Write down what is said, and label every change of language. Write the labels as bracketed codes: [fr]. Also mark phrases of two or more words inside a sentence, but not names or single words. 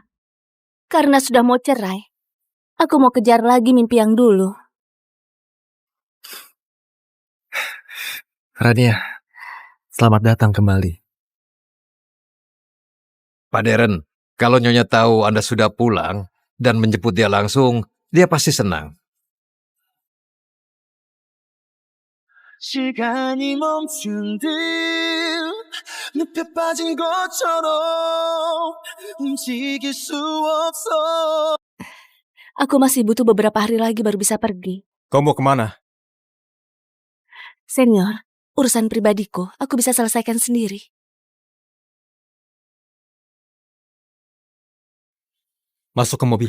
[id] Karena sudah mau cerai, aku mau kejar lagi mimpi yang dulu. Rania, selamat datang kembali. Pak Deren, kalau Nyonya tahu Anda sudah pulang dan menjemput dia langsung, dia pasti senang. [ko] 시간이 멈춘 듯 늪에 빠진 것처럼 움직일 수 없어. [id] Aku masih butuh beberapa hari lagi baru bisa pergi. Kau mau kemana? Senior, urusan pribadiku aku bisa selesaikan sendiri. Masuk ke mobil.